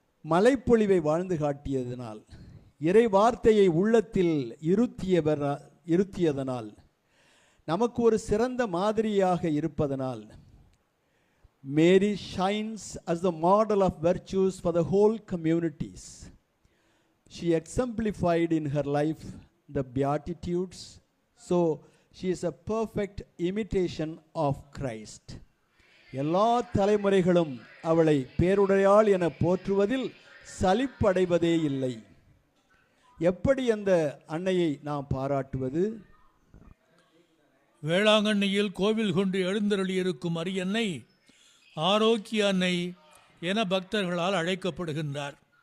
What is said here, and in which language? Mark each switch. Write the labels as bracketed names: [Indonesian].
[Tamil] மலைப்பொழிவை வாழ்ந்து காட்டியதனால், இறை வார்த்தையை உள்ளத்தில் இருத்தியதனால், நமக்கு ஒரு சிறந்த மாதிரியாக இருப்பதனால், [English] Mary shines as the model of virtues for the whole communities. She exemplified in her life the Beatitudes, so she is a perfect imitation of Christ. [Tamil] எல்லா தலைமுறைகளும் அவளை பேருடையாள் என போற்றுவதில் சலிப்படைவதே இல்லை. எப்படி அந்த அன்னையை நாம் பாராட்டுவது? வேளாங்கண்ணியில் கோவில் கொண்டு எழுந்தருளியிருக்கும் அரியன்னை ஆரோக்கிய அன்னை என பக்தர்களால் அழைக்கப்படுகின்றார்.